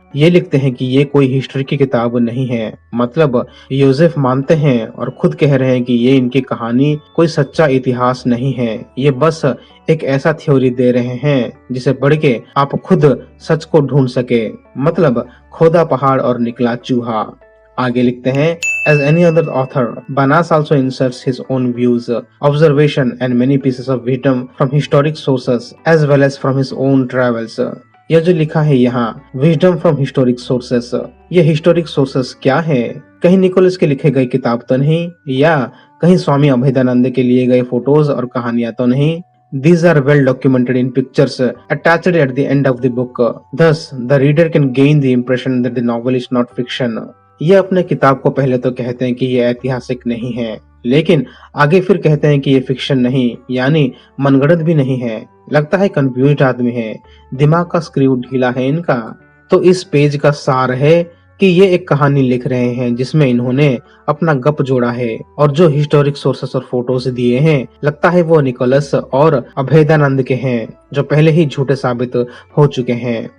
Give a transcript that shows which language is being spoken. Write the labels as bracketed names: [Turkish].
[Hindi] ये लिखते हैं कि ये कोई हिस्ट्री की किताब नहीं है। मतलब योसेफ मानते हैं और खुद कह रहे हैं कि ये इनकी कहानी कोई सच्चा इतिहास नहीं है। ये बस एक ऐसा थ्योरी दे रहे हैं जिसे पढ़ के आप खुद सच को ढूंढ सके। मतलब खोदा पहाड़ और निकला चूहा। आगे लिखते हैं, [English] as any other author, Banas also inserts his own views, observation and many pieces of wisdom from historic sources as well as from his own travels. [Hindi] यह जो लिखा है यहाँ, [English] wisdom from historic sources, [Hindi] ये हिस्टोरिक सोर्सेस क्या है? कहीं Nicholas के लिखे गए किताब तो नहीं, या कहीं स्वामी अभेदानंद के लिए गए फोटोज और कहानियां तो नहीं? [English] These are well documented in pictures attached at the end of the book. Thus, the reader can gain the impression that the novel is not fiction. [Hindi] ये अपने किताब को पहले तो कहते हैं कि ये ऐतिहासिक नहीं है, लेकिन आगे फिर कहते हैं कि ये फिक्शन नहीं, यानी मनगढ़ंत भी नहीं है। लगता है कंफ्यूज्ड आदमी है, दिमाग का स्क्रू ढीला है इनका। तो इस पेज का सार है कि ये एक कहानी लिख रहे हैं जिसमें इन्होंने अपना गप जोड़ा है, और जो हिस्टोरिक सोर्सेस और फोटोज दिए हैं, लगता है वो निकोलस और अभेदानंद के हैं, जो पहले ही झूठे साबित हो चुके हैं।